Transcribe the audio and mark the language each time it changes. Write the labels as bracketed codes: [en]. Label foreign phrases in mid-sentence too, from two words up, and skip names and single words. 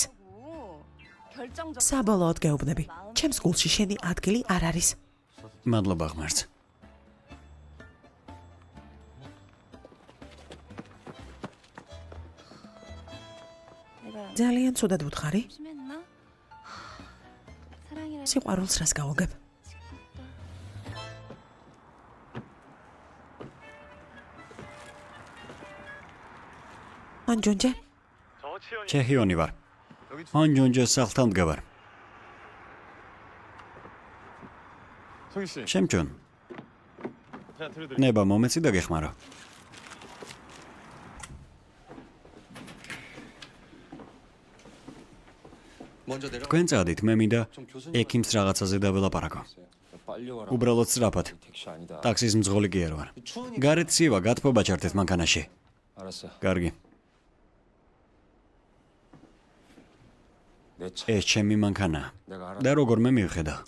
[ka] საბოლოოდ გეუბნები. ჩემს გულში შენი ადგილი არ არის. მადლობა ღმერთს. ძალიან ცუდად ვუთხარი. [ko] 심했나? 사랑이라 [ka] სიყვარულს რას გავუგებ? ანჯონჯე, ჩეჰიონი ვარ. ანჯონჯეს სახლთან მდგავარ. [ko] 성희 씨, [ka] შემჩონ. [ko] 제가 들려드릴게요. [ka] ნება მომეცი და გეხმარო. [ko] 먼저 내려. [ka] თქვენ წადით, მე მინდა [ko] 좀 교수님 [ka] ექიმს რაღაცაზე დაველაპარაკო. [ko] 빨리 와라. [ka] უბრალოდ სწრაფად. [ko] 택시 아니다. [ka] ტაქსის მძღოლი კი არ ვარ. [ko] 추우니까 [ka] გარეთ ცივა, გათბობა ჩართეთ მანქანაში. [ko] 알았어. [ka] კარგი. [ko] 내 차. [ka] ეს ჩემი მანქანაა. [ko] 내가 알아. [ka] და როგორმე მივხედა.